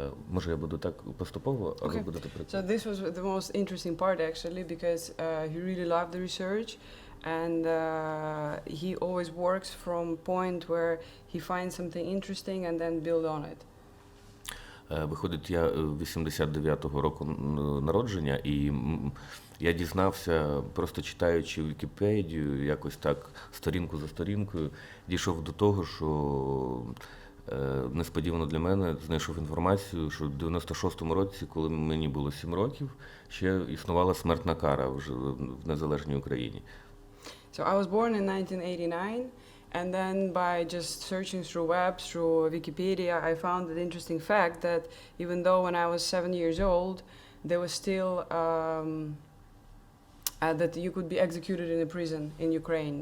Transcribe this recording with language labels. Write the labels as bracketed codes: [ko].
[uk] Може, я буду так поступово, а ви будете працювати? [en] So this was the most interesting part actually, because he really loved the research. And he always works from point where he finds something interesting and then build on it. [uk] Виходить, я 89-го року народження, і я дізнався, просто читаючи Вікіпедію, якось так, сторінку за сторінкою, дійшов до того, що несподівано для мене знайшов інформацію, що в 96-му році, коли мені було 7 років, ще існувала смертна кара вже в незалежній Україні. [en] So I was born in 1989, and then by just searching through web, through Wikipedia, I found the interesting fact that even though when I was 7 years old, there was still that you could be executed in a prison in Ukraine.